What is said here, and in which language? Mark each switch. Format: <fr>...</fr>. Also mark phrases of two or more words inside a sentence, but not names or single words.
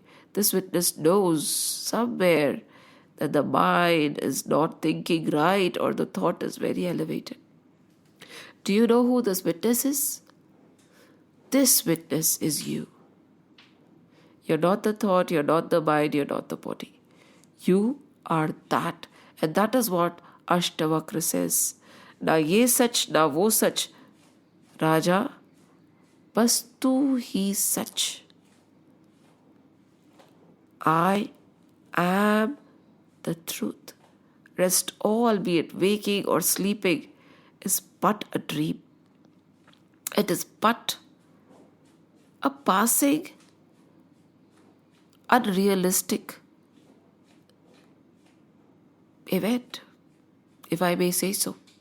<en>This witness knows somewhere that the mind is not thinking right or the thought is very elevated. Do you know who this witness is? This witness is you. You're not the thought, you're not the mind, you're not the body. You are that. And that is what Ashtavakra says.</en> <hi>ना ये सच, ना वो सच। राजा, बस तू ही सच.</hi> <en>I am the truth. Rest all, be it waking or sleeping, is but a dream. It is but a passing, unrealistic event, if I may say so.</en>